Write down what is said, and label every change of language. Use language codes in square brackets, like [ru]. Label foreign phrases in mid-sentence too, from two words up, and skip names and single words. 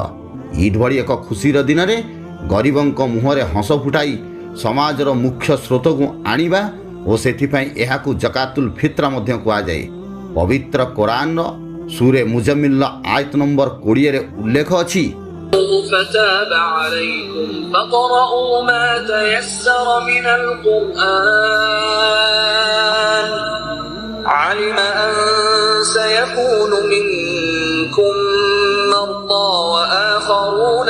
[or] ଇଦ୍ ଭଳି ଏକ ଖୁସିର ଦିନରେ ଗରିବଙ୍କ ମୁହଁରେ ହସ ଫୁଟାଇ ସମାଜର ମୁଖ୍ୟ ସ୍ରୋତକୁ ଆଣିବା ଓ ସେଥିପାଇଁ ଏହାକୁ [ar] زكاة الفطر [or] ମଧ୍ୟ କୁହାଯାଏ। ପବିତ୍ର କୋରାନର ସୂରେ ମୁଜମ୍ମିଲର ଆୟତ ନମ୍ବର 20ରେ ଉଲ୍ଲେଖ ଅଛି, [ar] فتاب عليكم فقرؤوا ما تيسر من القرآن علم أن سيكون منكم مرضى وآخرون